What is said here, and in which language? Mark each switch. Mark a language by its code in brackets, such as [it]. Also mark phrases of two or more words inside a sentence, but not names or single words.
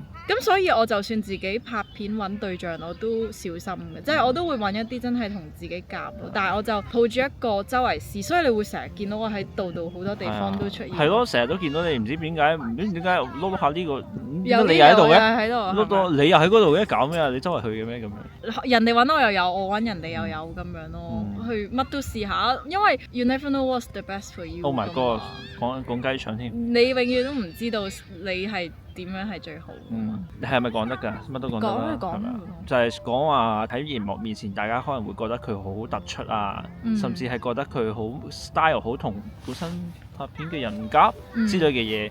[yue] 咁所以我就算自己拍片揾對象，我都小心嘅，即係我都會揾一啲真係同自己夾，但係我就抱住一個周圍試，所以你會成日見到我喺度好多地方都出現。係咯，成日都見到你，唔知點解碌下呢個，有你又喺度嘅，碌到你又喺嗰度嘅，搞咩啊？你周圍去嘅咩咁樣？人哋揾我又有，我揾人哋又有咁樣咯，去乜都試下，因為 [en] you never know what's the best for you。 [yue] Oh [en] my god， [yue] 講雞腸添。你永遠都唔知道你係點樣係最好。你係咪講得㗎？乜都講得啦。講就係講話喺熒幕面前，大家可能會覺得佢好突出啊，甚至係覺得佢好 style 好同本身拍片嘅人夾之類嘅嘢。